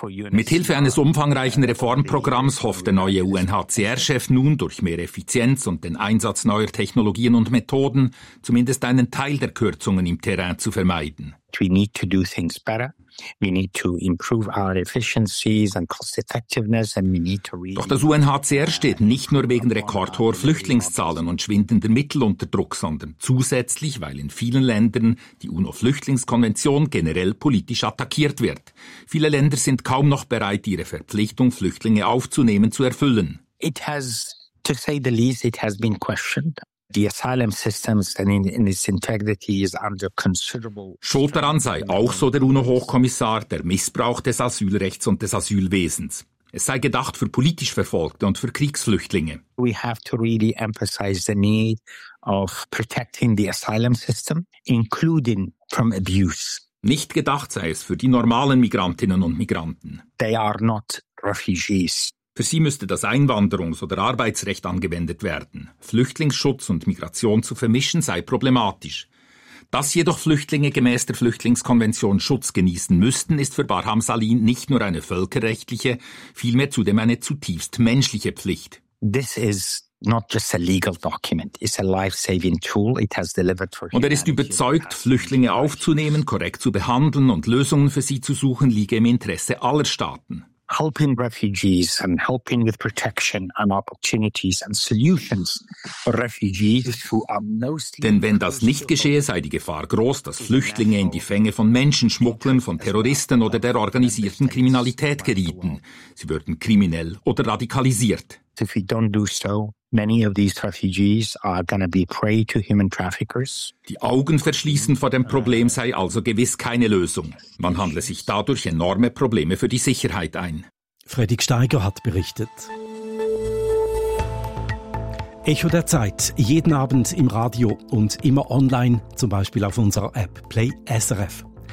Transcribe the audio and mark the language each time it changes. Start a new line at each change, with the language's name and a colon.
German: Mithilfe eines umfangreichen Reformprogramms hofft der neue UNHCR-Chef nun, durch mehr Effizienz und den Einsatz neuer Technologien und Methoden, zumindest einen Teil der Kürzungen im Terrain zu vermeiden. Wir müssen Dinge besser machen.
English: We need to improve our efficiencies and cost effectiveness, and we need to really.
German: Doch das UNHCR steht nicht nur wegen rekordhoher Flüchtlingszahlen und schwindender Mittel unter Druck, sondern zusätzlich, weil in vielen Ländern die UNO-Flüchtlingskonvention generell politisch attackiert wird. Viele Länder sind kaum noch bereit, ihre Verpflichtung, Flüchtlinge aufzunehmen, zu erfüllen.
English: It has, to say the least, it has been questioned. The asylum systems and in its integrity is under considerable.
German: Schuld daran sei auch, so der UNO-Hochkommissar, der Missbrauch des Asylrechts und des Asylwesens. Es sei gedacht für politisch Verfolgte und für Kriegsflüchtlinge.
English: We have to really emphasize the need of protecting the asylum system, including from abuse.
German: Nicht gedacht sei es für die normalen Migrantinnen und Migranten.
English: They are not refugees.
German: Für sie müsste das Einwanderungs- oder Arbeitsrecht angewendet werden. Flüchtlingsschutz und Migration zu vermischen sei problematisch. Dass jedoch Flüchtlinge gemäß der Flüchtlingskonvention Schutz genießen müssten, ist für Barham Salih nicht nur eine völkerrechtliche, vielmehr zudem eine zutiefst menschliche Pflicht.
English: This is not just a legal document, it's a life-saving tool. It has delivered for.
German: Und er ist überzeugt, Flüchtlinge aufzunehmen, korrekt zu behandeln und Lösungen für sie zu suchen, liege im Interesse aller Staaten.
English: Helping refugees and helping with protection and opportunities and solutions for refugees who are mostly.
German: Denn wenn das nicht geschehe, sei die Gefahr groß, dass Flüchtlinge in die Fänge von Menschenschmugglern, von Terroristen oder der organisierten Kriminalität gerieten. Sie würden kriminell oder radikalisiert.
English: If we don't do so, many of these refugees are going to be prey to human traffickers.
German: Die Augen verschließen vor dem Problem sei also gewiss keine Lösung. Man handle sich dadurch enorme Probleme für die Sicherheit ein. Fredrik Steiger hat berichtet. Echo der Zeit, jeden Abend im Radio und immer online, zum Beispiel auf unserer App Play SRF.